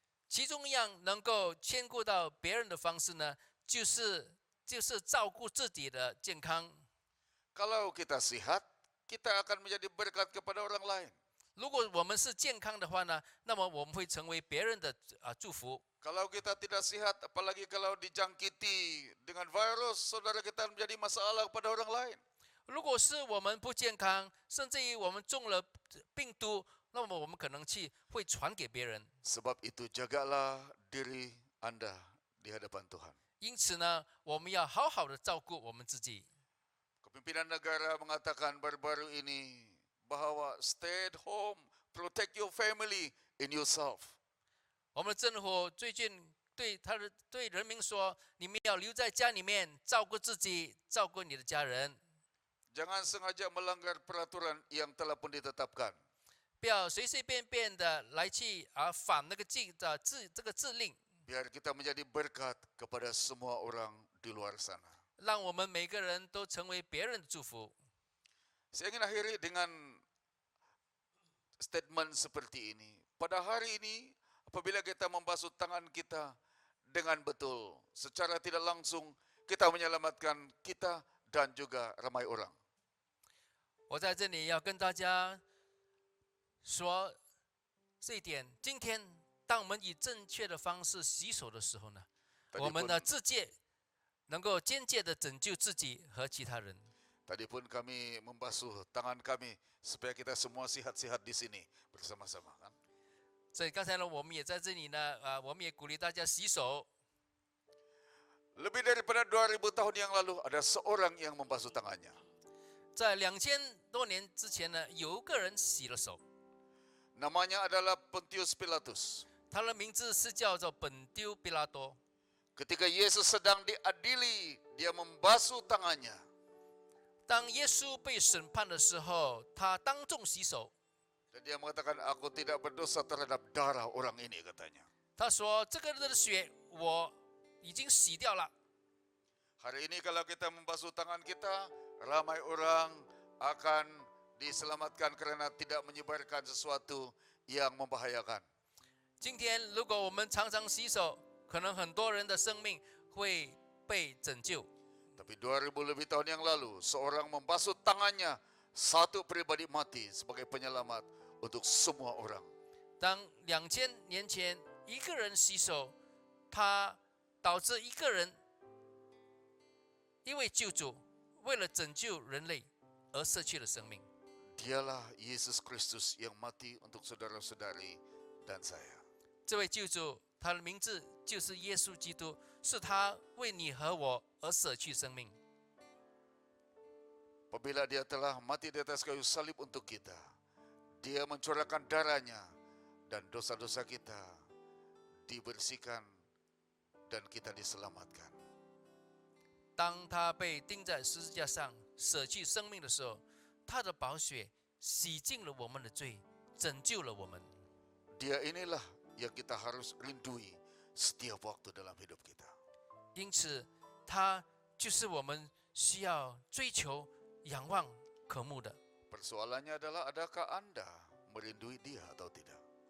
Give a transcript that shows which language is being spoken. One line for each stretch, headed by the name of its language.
Chinese: 其中一样能够兼顾到别人的方式呢，就是照顾自己的健康。
Malay: Kalau kita sehat, kita akan menjadi berkat kepada orang lain.
Chinese: 如果我们是健康的话呢，那么我们会成为别人的祝福。
Malay: Kalau kita tidak sehat, apalagi kalau dijangkiti dengan virus, saudara kita menjadi masalah kepada orang lain.
Chinese: 如果是我们不健康，甚至于我们中了病毒，那么我们可能会传给别人。
Malay: Sebab itu jagalah diri Anda di hadapan Tuhan.
Chinese: 因此呢，我们要好好的照顾我们自己。
Malay: Kepimpinan negara mengatakan baru-baru ini bahwa
English: stay at home, protect your family and yourself.
Chinese: 我们的政府最近对人民说：你们要留在家里面，照顾自己，照顾你的家人。
Malay: Jangan sengaja melanggar peraturan yang telah pun ditetapkan.
Chinese: 不要随随便便的来去反那个这个制令，
Malay: Biar kita menjadi berkat kepada semua orang di luar sana.
Chinese: 让我们每个人都成为别人的祝福。
Malay: Saya ingin akhiri dengan statement seperti ini. Pada hari ini, apabila kita membasuh tangan kita dengan betul, secara tidak langsung kita menyelamatkan kita dan juga ramai orang.
Chinese: 我在这里要跟大家说这一点。今天，当我们以正确的方式洗手的时候呢，
Malay: Tadi
Chinese: 我们
Malay: pun,
Chinese: 的自戒能够间接的拯救自己和其他人。
Malay: tadi pun kami membasuh tangan kami supaya kita semua sihat-sihat di sini bersama-sama. Kan?
Chinese: 所以刚才呢，我们也在这里呢，我们也鼓励大家洗手。
Malay: Lebih daripada 2000 tahun yang lalu ada seorang yang membasuh tangannya.
Chinese: 在2000多年之前呢，有一个人洗了手，
Malay: Namanya adalah Pontius Pilatus.
Chinese: 他的名字是叫做本丢比拉多。
Malay: Ketika Yesus sedang diadili, dia membasuh tangannya.
Chinese: 当耶稣被审判的时候，他当众洗手。
Malay: Dan dia mengatakan, aku tidak berdosa terhadap darah orang ini, katanya.
Chinese: 他说：“这个人的血我已经洗掉了。”
Malay: Hari ini kalau kita membasuh tangan kita, ramai orang akan diselamatkan karena tidak menyebarkan sesuatu yang membahayakan.
Chinese: 今天如果我们常常洗手，可能很多人的生命会被拯救。
Malay: Tapi 2000 lebih tahun yang lalu, seorang membasuh tangannya, satu pribadi mati sebagai penyelamat untuk semua orang.
Chinese: 当2000年前一个人洗手，他导致一个人因为救主为了拯救人类而失去了生命。
Malay: Dialah Yesus Kristus yang mati untuk saudara-saudari dan saya.
Chinese: 这位救主，他的名字就是耶稣基督，是他为你和我而舍去生命。
Malay: Apabila dia telah mati di atas kayu salib untuk kita, dia mencurahkan darahnya dan dosa-dosa kita dibersihkan dan kita diselamatkan.
Chinese: 当他被钉在十字架上舍去生命的时候，他的宝血洗净了我们的罪，拯救了我们。
Malay: Dia inilah yang kita harus rindui setiap waktu dalam hidup kita.
Chinese: 因此，他就是我们需要追求、仰望、渴慕的。
Malay: Persoalannya adalah adakah Anda merindui dia atau tidak?